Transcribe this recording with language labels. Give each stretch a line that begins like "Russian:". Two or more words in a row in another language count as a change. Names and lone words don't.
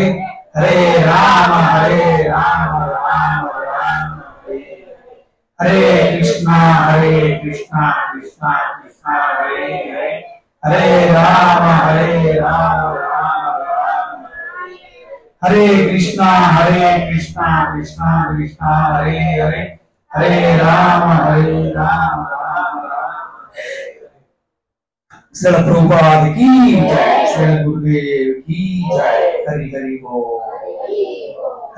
Sanskrit: హరే రామ రామ రామ హరే హరే, కృష్ణ కృష్ణ కృష్ణ హరే హరే, హరే రామ రామ రామ హరే, కృష్ణ కృష్ణ కృష్ణ కృష్ణ హరే హరే, హరే రామ రామ రామ.
Hindi: శ్రీల ప్రభుపాద కీ జై, శ్రీల గురుదేవ్ కీ జై.
Bangla: హరి హరి బోల్.